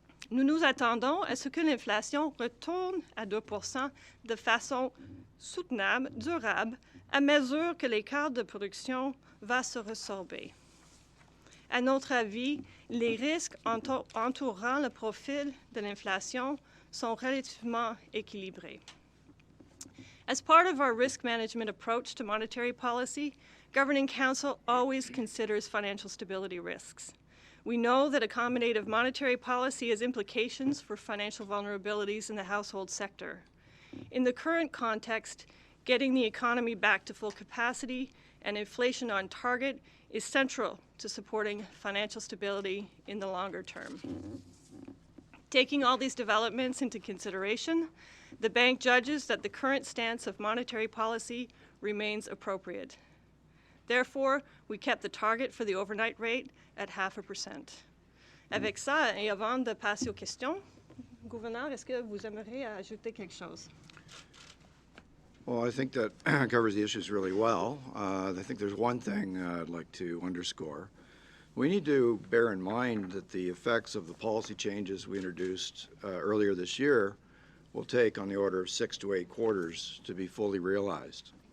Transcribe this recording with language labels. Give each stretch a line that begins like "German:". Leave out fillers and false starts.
French: Nous nous attendons à ce que l'inflation retourne à 2 % de façon soutenable, durable, à mesure que l'écart de production va se résorber. À notre avis, les risques entourant le profil de l'inflation sont relativement équilibrés.
English: As part of our risk management approach to monetary policy, Governing Council always considers financial stability risks. We know that accommodative monetary policy has implications for financial vulnerabilities in the household sector. In the current context, getting the economy back to full capacity and inflation on target is central to supporting financial stability in the longer term. Taking all these developments into consideration, the bank judges that the current stance of monetary policy remains appropriate. Therefore, we kept the target for the overnight rate at 0.5%.
French: Avec ça, et avant de passer aux questions, gouverneur, est-ce que vous aimeriez ajouter quelque chose?
English: Well, I think that covers the issues really well. I think there's one thing I'd like to underscore. We need to bear in mind that the effects of the policy changes we introduced earlier this year will take on the order of 6 to 8 quarters to be fully realized.